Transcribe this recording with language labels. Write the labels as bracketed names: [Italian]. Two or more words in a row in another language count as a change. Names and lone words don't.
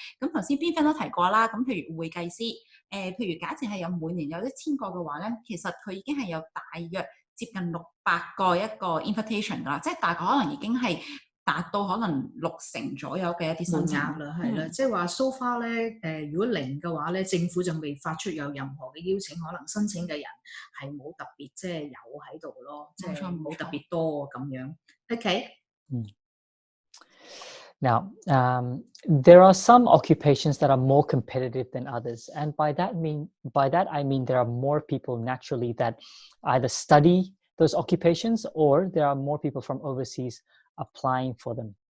[Cantonese] 咁頭先 Binfeng 都提過啦，咁譬如會計師，譬如假設係有每年有1000個嘅話咧，其實佢已經係有大約接近600個一個 invitation 㗎啦，即係大概可能已經係達到可能60%左右嘅一啲申請額啦，係啦，即係話 [English] so far [Cantonese] 咧，如果零嘅話咧，政府就未發出有任何嘅邀請，可能申請嘅人係冇特別即係有喺度咯，即係冇特別多咁樣。OK。 [English] Now, there are some occupations that are more competitive than others, and by that I mean there are more people naturally that either study those occupations or there are more people from overseas applying for them.